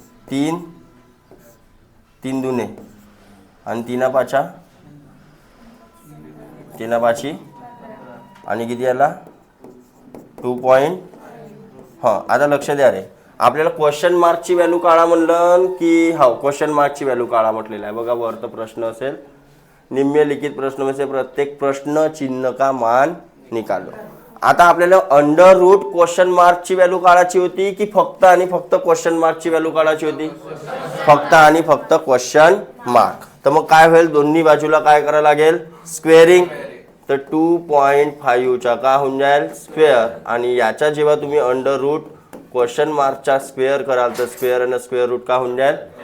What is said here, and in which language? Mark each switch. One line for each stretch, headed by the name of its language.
Marathi: 3 3 दुने आणि 3 5 3 5 आणि किती आला 2. हां आता लक्ष द्या रे, आपल्याला क्वेश्चन मार्कची व्हॅल्यू काढा म्हणलं की हो क्वेश्चन मार्कची व्हॅल्यू काढा म्हटलेलं आहे बघा. वर तर प्रश्न असेल
Hindi: निम्नलिखित प्रश्न में से प्रत्येक प्रश्न चिन्ह का मान निकालो.
Marathi: आता आपल्याला अंडर रूट क्वेश्चन मार्कची व्हॅल्यू काढायची होती की फक्त आणि फक्त क्वेश्चन मार्कची व्हॅल्यू काढायची होती, फक्त आणि फक्त क्वेश्चन मार्क. तर मग काय होईल दोन्ही बाजूला काय करायला लागेल स्क्वेअरिंग. तर 2.5चा का होऊन जाईल स्क्वेअर आणि याचा जेव्हा तुम्ही अंडर रूट क्वेश्चन मार्कचा स्क्वेअर कराल तर स्क्वेअर आणि स्क्वेअर रूट का होऊन जाईल.